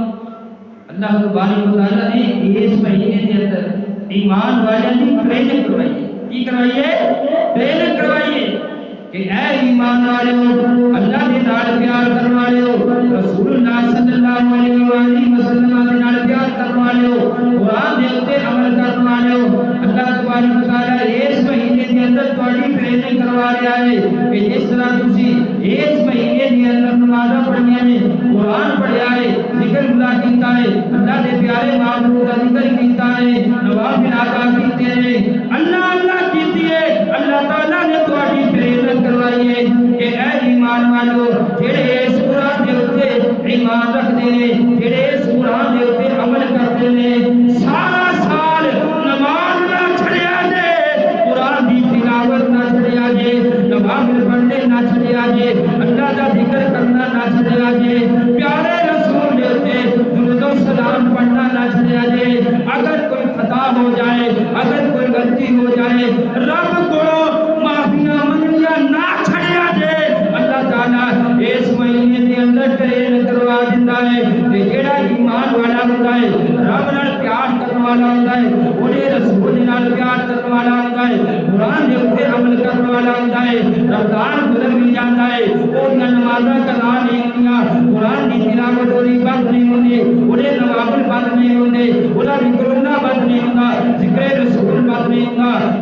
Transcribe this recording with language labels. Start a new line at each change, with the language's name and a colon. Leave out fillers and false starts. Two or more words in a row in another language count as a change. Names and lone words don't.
Urdu: اللہ تبارک و تعالیٰ نے اس مہینے کے اندر ایمان والوں کی ٹریننگ کروائی ہے کی کروائی ہے ٹریننگ کروائی ہے کہ اے ایمان والوں اللہ کے نال پیار کرنے والوں رسول اللہ صلی اللہ علیہ وآلہ وسلم کے نال پیار کرنے والوں قرآن دے اوپر عمل کرنے والوں اللہ تبارک و تعالیٰ اس مہینے کے اندر تھوڑی ٹریننگ کروا رہا ہے
Punjabi: کہ جس طرح تسی اس مہینے کے اندر نمازاں پڑھنیاں نے قرآن پڑھیا ہے ذکر اللہ کیتا ہے اللہ دے پیارے محبوب کا ذکر کیتا ہے نوافل ادا کیتے ہیں اللہ اللہ کیتی ہے اللہ تعالیٰ نے تھوڑی ٹریننگ کروائی ہے کہ اے ایمان والو جڑے اس قرآن دے اوپر ایمان رکھتے ہیں جڑے اس قرآن دے اوپر عمل کرتے ہیں سارا سال نماز نہ چھڑیا جے قرآن دی تلاوت نہ چھڑیا جے نوافل پڑھنے نہ چھڑیا جے اللہ دا ذکر کرنا نہ چھڑیا جے پیارے رسول دے اوپر درود و سلام پڑھنا نہ چھڑیا جے اگر کوئی خطا ہو جائے اگر کوئی غلطی ہو جائے رب کو معافیاں منگیاں نہ چھڑیا جے اللہ تعالیٰ اس مہینے کے اندر ٹرین کروا دیتا ہے کہ جڑا ایمان والا ہوتا ہے رب نال پیار کرنے والا ہوتا ہے انہیں رسول نال پیار کرنے والا ہوتا ہے قرآن دے اوپر عمل کرنے والا ہوتا ہے رمضان گزر بھی جاتا ہے اور نمازاں قضا نہیں ہوندیاں قرآن کی تلاوت ہوئی بند نہیں ہوندی انہیں نوافل بند نہیں ہوندے انہیں ذکر اللہ بند نہیں ہوندا ذکر رسول بند نہیں ہوندا